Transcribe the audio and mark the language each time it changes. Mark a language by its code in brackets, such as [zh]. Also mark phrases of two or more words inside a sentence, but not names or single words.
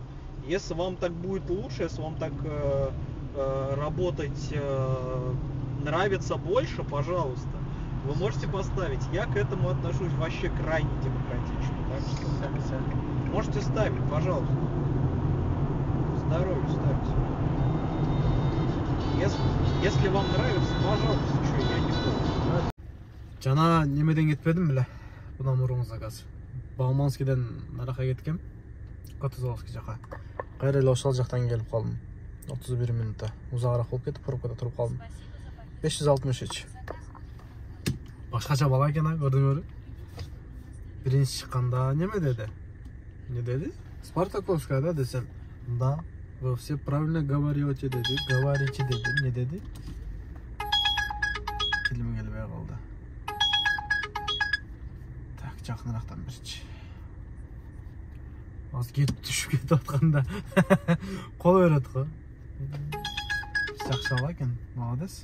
[ru] Если вам так будет лучше, если вам так работать нравится больше, пожалуйста, вы можете поставить. Я к этому отношусь вообще крайне демократично. Так что можете ставить, пожалуйста. Здоровье ставьте. Если вам нравится, пожалуйста, что я не против. [ky] Жана немеден кетпедим беле? Будан мурун заказ. Бауманскийден наракка кеткем. Котозовский жака. Кайра эле ошол жактан келип калдым. 31 минутта. Узагыраак болуп кетип, пробкада туруп калдым. 563. Башкача бала экен, көрдүңөрбү? Биринчи чыкканда неме деди? Не деди? Спартаковская, да, десем. [ru] Да, вы все правильно говорите, деди. Говорите, [ky] деди. Не деди? Тилим келбей калды. Так, жакыныраактан берчи. Аз кетип түшүп кетип атканда кол берет го. Жакшы ала экен, молодец.